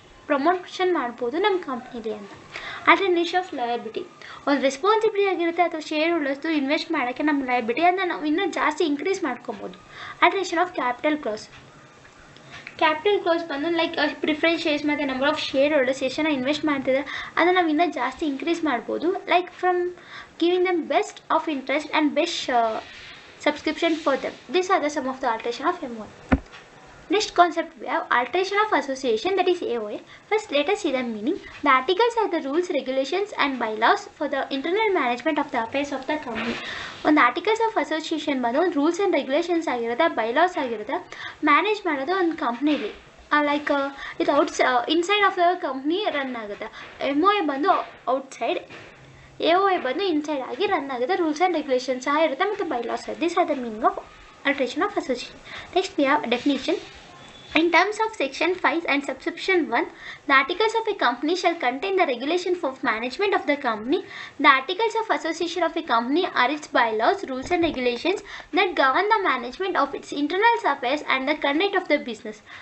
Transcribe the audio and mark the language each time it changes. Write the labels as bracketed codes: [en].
[kn] Promotion ಮಾಡ್ಬೋದು ನಮ್ಮ ಕಂಪ್ನಿಲಿ ಅಂತ. ಆಲ್ಟರ್ನೇಷನ್ ಆಫ್ ಲಯಬಿಲಿಟಿ ಒಂದು ರೆಸ್ಪಾನ್ಸಿಬಿಲಿಟಿ ಆಗಿರುತ್ತೆ ಅಥವಾ ಶೇರ್ ಹೋಲ್ಡರ್ಸ್ದು ಇನ್ವೆಸ್ಟ್ ಮಾಡೋಕ್ಕೆ ನಮ್ಮ ಲಯಬಿಲಿಟಿ ಅದನ್ನು ನಾವು ಇನ್ನೂ ಜಾಸ್ತಿ ಇನ್ಕ್ರೀಸ್ ಮಾಡ್ಕೊಬೋದು. ಆಲ್ಟರೇಷನ್ ಆಫ್ ಕ್ಯಾಪಿಟಲ್ ಕ್ಲಾಸ್ ಬಂದು ಲೈಕ್ ಪ್ರಿಫರೆನ್ಸ್ ಶೇರ್ಸ್ ಮತ್ತು ನಂಬರ್ ಆಫ್ ಶೇರ್ ಹೋಲ್ಡರ್ಸ್ ಎಷ್ಟು ಜನ ಇನ್ವೆಸ್ಟ್ ಮಾಡ್ತಿದ್ದಾರೆ ಅದನ್ನು ನಾವು ಇನ್ನೂ ಜಾಸ್ತಿ ಇನ್ಕ್ರೀಸ್ ಮಾಡ್ಬೋದು. [en] Like from giving them best of interest and best subscription for them. These are the some of the alteration of MOA. Next concept we have alteration of association, that is AOA. First let us see the meaning. The articles are the rules, regulations and bylaws for the internal management of the affairs of the company. On the articles of association [kn] ಬಂದು rules and regulations ಆಗಿರುತ್ತೆ, bylaws ಆಗಿರುತ್ತೆ, manage ಮಾಡೋದು ಒಂದು ಕಂಪ್ನಿಲಿ like ಇದು inside of the company run ಆಗುತ್ತೆ. MOA ಬಂದು outside, AOA ಬಂದು inside ಆಗಿ ರನ್ ಆಗುತ್ತೆ. [en] rules and regulations [kn] ಸಹ ಇರುತ್ತೆ ಮತ್ತು [en] Bylaws. This are the meaning of alteration of association. Next we have definition. In terms of section 5 and subsection 1, the articles of a company shall contain the regulation for management of the company. The articles of association of a company are its bylaws, rules and regulations that govern the management of its internal affairs and the conduct of the business.